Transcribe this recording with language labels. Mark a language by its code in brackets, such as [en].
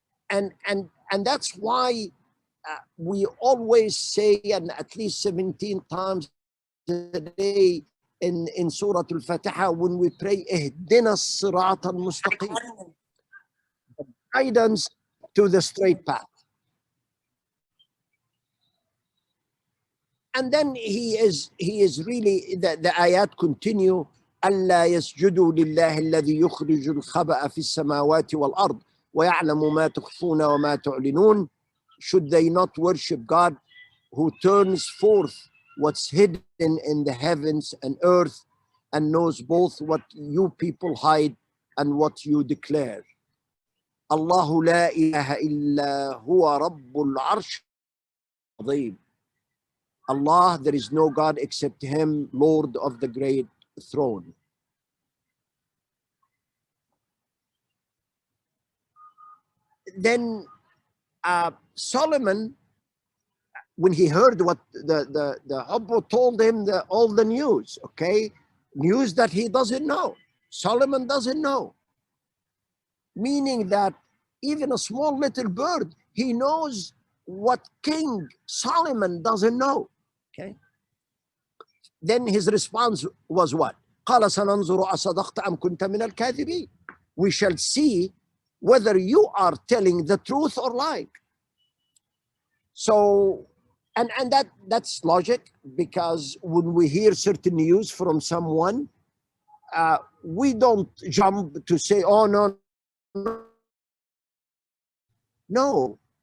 [en] And that's why we always say, and at least 17 times a day in Surah Al-Fatiha, when we pray, [ar] اهدنا الصراط المستقيم, [en] guidance to the straight path. And then he is really, the ayat continue, [ar] ألا يسجدوا لله الذي يخرج الخبأ في السماوات والأرض ويعلم ما تخفون وما تعلنون. [en] Should they not worship God who turns forth what's hidden in the heavens and earth, and knows both what you people hide and what you declare. [ar] الله لا إله إلا هو رب العرش العظيم. [en] Allah, there is no God except Him, Lord of the great throne. Then Solomon, when he heard what the Hubbo told him, all the news, okay, news that he doesn't know, Solomon doesn't know, meaning that even a small little bird, he knows what King Solomon doesn't know. Okay. Then his response was what? [ar] قال سننظر أصدقت أم كنت من الكاذبين. [en] We shall see whether you are telling the truth or lying. So, and that's logic, because when we hear certain news from someone, we don't jump to say, oh no, no.